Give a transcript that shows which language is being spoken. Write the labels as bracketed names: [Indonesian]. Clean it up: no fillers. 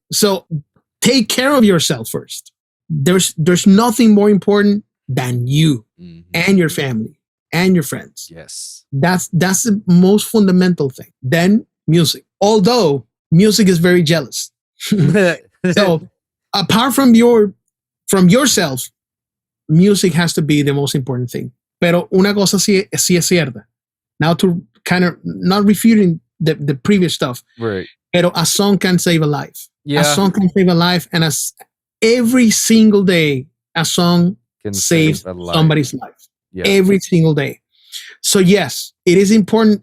[English] So take care of yourself first. There's nothing more important than you and your family and your friends. Yes. That's the most fundamental thing. Then music. Although music is very jealous. So apart from yourself, music has to be the most important thing. [Spanish] Pero una cosa sí es cierta. [English] Now to kind of not refuting the previous stuff. Right. [Spanish] Pero [English] a song can save a life. Yeah. A song can save a life, and every single day a song saves somebody's life. Yeah. Every single day. So yes, it is important.